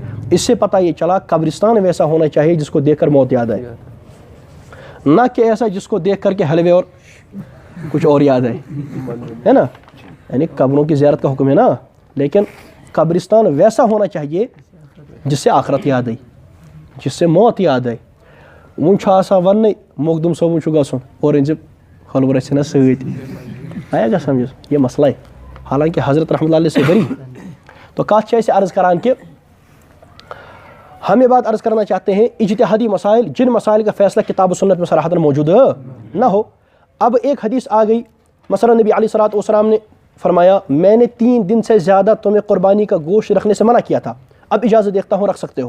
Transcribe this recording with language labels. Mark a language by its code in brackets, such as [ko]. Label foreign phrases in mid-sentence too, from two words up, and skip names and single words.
[ur] اس سے پتہ یہ چلا قبرستان ویسا ہونا چاہیے جس کو دیکھ کر موت یاد آئے، نہ کہ ایسا جس کو دیکھ کر کے حلوے اور کچھ اور یاد آئے، ہے نا. یعنی قبروں کی زیارت کا حکم ہے نا، لیکن قبرستان ویسا ہونا چاہیے جس سے آخرت یاد آئی، جس سے موت یاد آئی. [ks] ون آسان ون مخدوم صٲبُن چھُ گژھُن اور أنۍ زِ حلوٕ رَژھِ سۭتۍ، [ur] آیا گا سمجھ؟ یہ مسئلہ ہے، حالانکہ حضرت [ar] رحمۃ اللہ علیہ [ur] سے بری. تو [ks] کات چھِ أسۍ عرض کران [ur] کہ ہم یہ بات عرض کرنا چاہتے ہیں اجتہادی مسائل جن مسائل کا فیصلہ کتاب و سنت میں صراحتاً موجود نہ ہو. اب ایک حدیث آ گئی، مثلا نبی [ar] علیہ الصلاۃ والسلام [ur] نے فرمایا، میں نے 3 دن سے زیادہ تمہیں قربانی کا گوشت رکھنے سے منع کیا تھا، اب اجازت دیکھتا ہوں رکھ سکتے ہو.